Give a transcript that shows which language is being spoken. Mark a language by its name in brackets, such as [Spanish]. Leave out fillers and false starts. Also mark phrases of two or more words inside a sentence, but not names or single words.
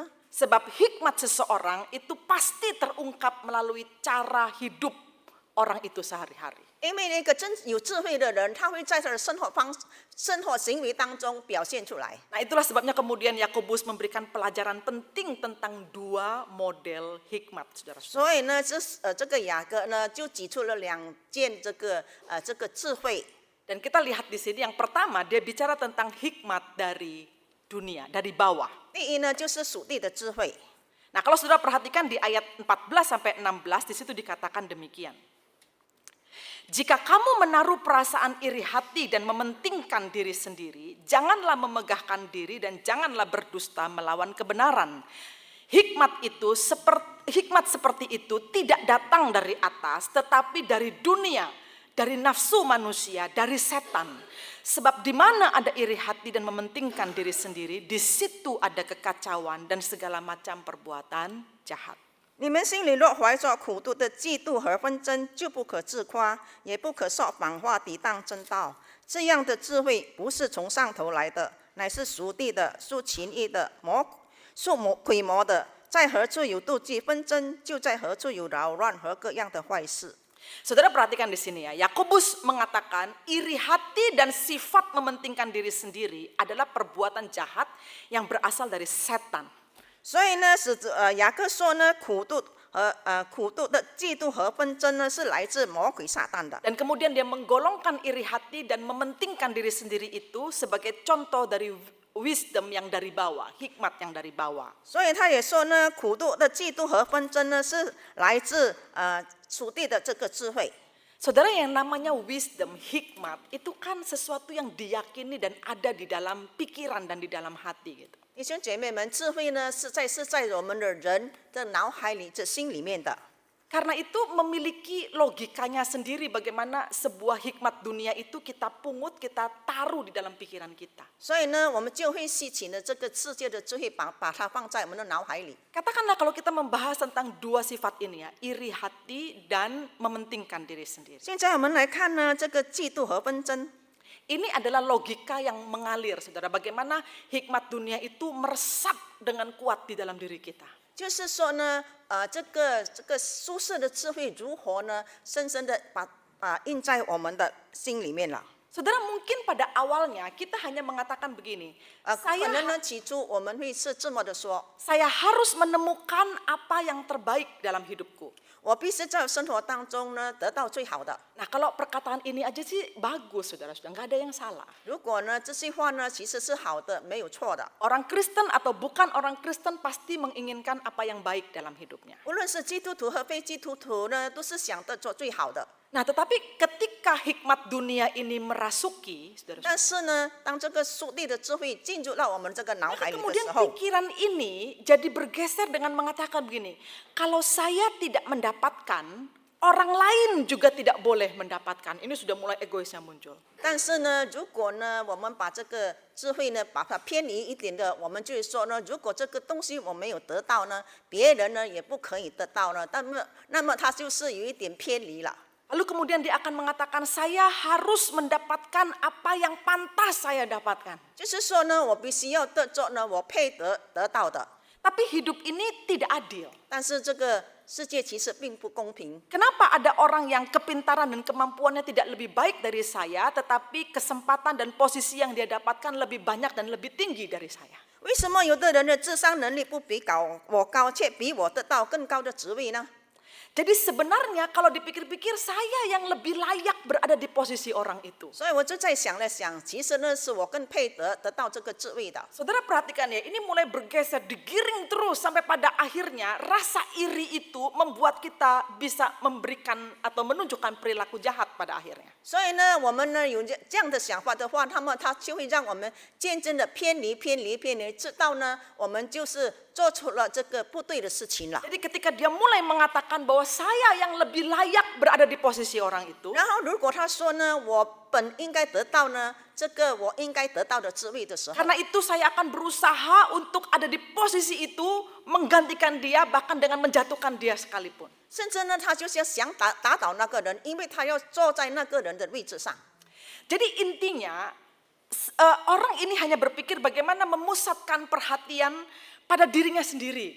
[Indonesian] Sebab hikmat seseorang itu pasti terungkap melalui cara hidup orang itu sehari-hari. [Chinese] 因为那个真有智慧的人，他会在他的生活行为当中表现出来。 [Indonesian] Nah, itulah sebabnya kemudian Yakobus memberikan pelajaran penting tentang dua model hikmat, saudara-saudara. [Chinese] 所以呢，这个雅各呢就举出了两件这个智慧。 [Indonesian] Dan kita lihat di sini yang pertama dia bicara tentang hikmat dari dunia, dari bawah. [Chinese] 第一呢就是属地的智慧。 [Indonesian] Nah, kalau saudara perhatikan di ayat 14 sampai 16 di situ dikatakan demikian. Jika kamu menaruh perasaan iri hati dan mementingkan diri sendiri, janganlah memegahkan diri dan janganlah berdusta melawan kebenaran. Hikmat seperti itu tidak datang dari atas, tetapi dari dunia, dari nafsu manusia, dari setan. Sebab di mana ada iri hati dan mementingkan diri sendiri, di situ ada kekacauan dan segala macam perbuatan jahat. [Chinese] 你们心里若怀着苦毒的嫉妒和纷争，就不可自夸，也不可说谎话抵挡真道。这样的智慧不是从上头来的，乃是属地的、属情欲的、属鬼魔的。在何处有妒忌纷争，就在何处有扰乱和各样的坏事。 [Indonesian] Saudara perhatikan di sini ya, Yakobus mengatakan iri hati dan sifat mementingkan diri sendiri adalah perbuatan jahat yang berasal dari setan. [Chinese] 所以呢，雅各说呢，苦毒的嫉妒和纷争呢，是来自魔鬼撒旦的。 [Indonesian] Dan kemudian dia menggolongkan iri hati dan mementingkan diri sendiri itu sebagai contoh dari wisdom yang dari bawah, hikmat yang dari bawah. [Chinese] 所以他也说呢，苦毒的嫉妒和纷争呢，是来自属地的这个智慧。 [Indonesian] Saudara, yang namanya wisdom, hikmat, itu kan sesuatu yang diyakini dan ada di dalam pikiran dan di dalam hati gitu. [Chinese] 弟兄姐妹们，智慧呢是在我们的人的脑海里、这心里面的。 [Indonesian] Karena itu memiliki logikanya sendiri bagaimana sebuah hikmat dunia itu kita pungut, kita taruh di dalam pikiran kita. [Chinese] 所以呢，我们就会吸取了这个世界的智慧，把它放在我们的脑海里。 [Indonesian] Katakanlah kalau kita membahas tentang dua sifat ini ya, iri hati dan mementingkan diri sendiri. [Chinese] 现在我们来看呢，这个嫉妒和纷争。 [Indonesian] Ini adalah logika yang mengalir, saudara. Bagaimana hikmat dunia itu meresap dengan kuat di dalam diri kita. [Chinese] 就是说呢，这个舒适的智慧如何呢，深深的印在我们的心里面了。 [Indonesian] Saudara, mungkin pada awalnya kita hanya mengatakan begini, [Chinese] 可能呢，起初我们会是这么的说， [Indonesian] saya harus menemukan apa yang terbaik dalam hidupku. [Chinese] 我必须在生活当中呢得到最好的。 [Indonesian] Nah, kalau perkataan ini aja sih bagus, saudara-saudara, nggak ada yang salah. [Chinese] 如果呢这句话呢其实是好的，没有错的。 [Indonesian] Orang Kristen atau bukan orang Kristen pasti menginginkan apa yang baik dalam hidupnya. [Chinese] 无论是基督徒和非基督徒呢，都是想着做最好的。 [Indonesian] Nah, tetapi ketika hikmat dunia ini merasuki, saudara-saudara, [Chinese] 但是呢，当这个属地的智慧进入到我们这个脑海里的 [Indonesian] kemudian [Chinese] 时候， [Indonesian] pikiran ini jadi bergeser dengan mengatakan begini, kalau saya tidak mendapatkan, orang lain juga tidak boleh mendapatkan. Ini sudah mulai egoisnya muncul. [Chinese] 但是呢，如果呢，我们把这个智慧呢，把它偏离一点的，我们就会说呢，如果这个东西我没有得到呢，别人呢也不可以得到呢，那么它就是有一点偏离了。 [Indonesian] Lalu kemudian dia akan mengatakan, saya harus mendapatkan apa yang pantas saya dapatkan. [Chinese] 就是说呢，我必须要得着呢我配得到的。 [Indonesian] Tapi hidup ini tidak adil. [Chinese] 但是这个世界其实并不公平。 [Indonesian] Kenapa ada orang yang kepintaran dan kemampuannya tidak lebih baik dari saya, tetapi kesempatan dan posisi yang dia dapatkan lebih banyak dan lebih tinggi dari saya? [Chinese] 为什么有的人的智商能力不比我高，却比我得到更高的职位呢？ [Indonesian] Jadi sebenarnya kalau dipikir-pikir saya yang lebih layak berada di posisi orang itu. [Chinese] 所以我就在想了想，其实呢是我更配得到这个职位的。 [Indonesian] Saudara perhatikan ya, ini mulai bergeser, digiring terus sampai pada akhirnya rasa iri itu membuat kita bisa memberikan atau menunjukkan perilaku jahat pada akhirnya. [Chinese] 所以呢，我们呢有这样的想法的话，他就会让我们渐渐的偏离，直到呢我们就是做出了这个不对的事情了。 [Indonesian] Jadi ketika dia mulai mengatakan bahwa saya yang lebih layak berada di posisi orang itu, [Chinese] 然后如果他说呢，我本应该得到呢这个我应该得到的职位的时候， [Indonesian] karena itu saya akan berusaha untuk ada di posisi itu, menggantikan dia, bahkan dengan menjatuhkan dia sekalipun. [Chinese] 甚至呢他就是要想打倒那个人，因为他要坐在那个人的位置上。 [Indonesian] Jadi intinya orang ini hanya berpikir bagaimana memusatkan perhatian pada dirinya sendiri.